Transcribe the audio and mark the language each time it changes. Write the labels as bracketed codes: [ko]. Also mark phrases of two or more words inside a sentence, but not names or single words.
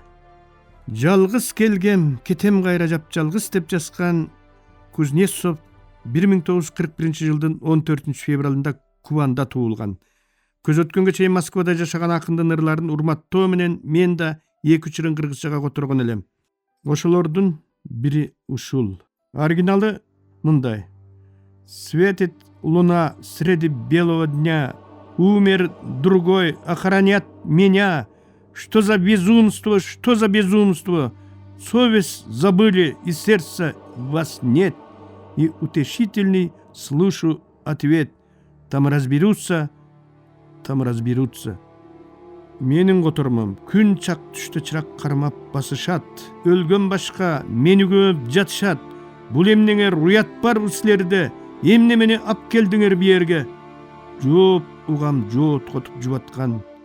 [ky] Жалгыз келгем, кетем кайра жап-жалгыз деп жазган Кузнецов 1941 жылдын 14 февралында Кубанда туулган. Көз өткөнгө чейин Москвада жашаган акындын ырларын урматтоо менен мен да 2-3 ырын кыргызчага которгон элем. Ошолордун бири ушул. Оригиналы мындай: [ru] Светит луна среди белого дня, умер другой, охранят меня. Что за безумство, что за безумство? Совесть забыли, и сердца вас нет. И утешительный слышу ответ: там разберутся, там разберутся. [ky] Менин котормом күн чак түштө чырак кармап басышат. Өлгөн башка мени көп жатышат. Бул эмнеңер уят бар силерде? Эмне мени ап келдиңер бу жерге? Жооп угам жоот котуп жубаткан.